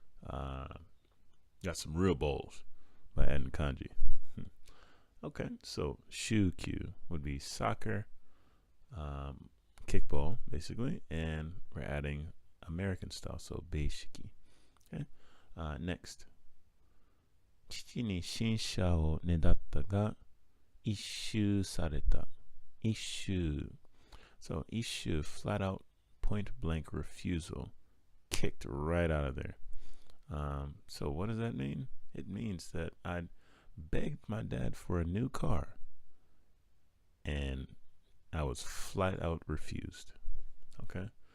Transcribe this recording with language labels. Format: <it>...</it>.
<en>Got some real balls by adding kanji. Okay, so shukyu would be soccer, kickball, basically, and we're adding American style, so beishiki. Okay, next.</en> <ja>父に新車をねだったが一周された。一周.</ja> <en>So, 一周, flat out, point blank refusal, kicked right out of there. So what does that mean? It means that I begged my dad for a new car and I was flat out refused. Okay.</en>